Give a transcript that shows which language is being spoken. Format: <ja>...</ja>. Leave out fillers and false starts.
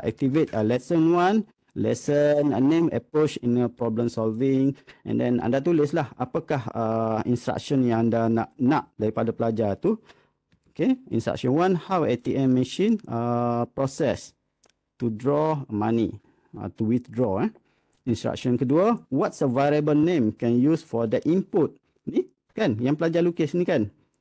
<en>Activate lesson 1, lesson name, approach in a problem solving. And then</en> <ms>anda tulis lah apakah instruction yang anda nak daripada pelajar tu.</ms> <en>Okay, instruction 1, how ATM machine process to draw money, to withdraw. Instruction kedua, what's a variable name can use for the input.</en> <ms>Ni kan, yang pelajar lukis ni kan.</ms>